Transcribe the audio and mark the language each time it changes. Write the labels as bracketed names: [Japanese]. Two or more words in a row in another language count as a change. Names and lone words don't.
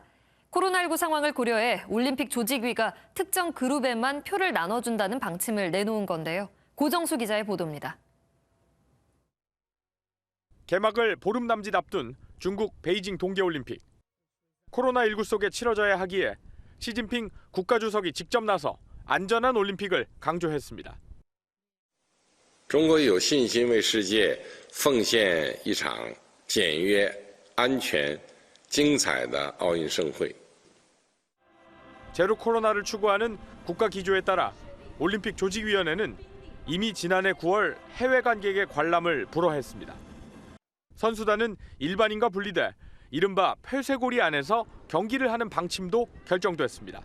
[Korean] 코로나19 상황을 고려해 올림픽 조직위가 특정 그룹에만 표를 나눠준다는 방침을 내놓은 건데요. 고정수 기자의 보도입니다. 개막을 보름 남짓 앞둔 중국 베이징 동계올림픽. 코로나19 속에 치러져야 하기에 시진핑 국가주석이 직접 나서 안전한 올림픽을 강조했습니다. [Chinese] 中国有信心为世界奉献一场简约、安全、精彩的奥运盛会. [Korean] 제로 코로나를 추구하는 국가 기조에 따라 올림픽 조직위원회는 이미 지난해 9월 해외 관객의 관람을 불허했습니다. 선수단은 일반인과 분리돼 이른바 폐쇄고리 안에서 경기를 하는 방침도 결정됐습니다.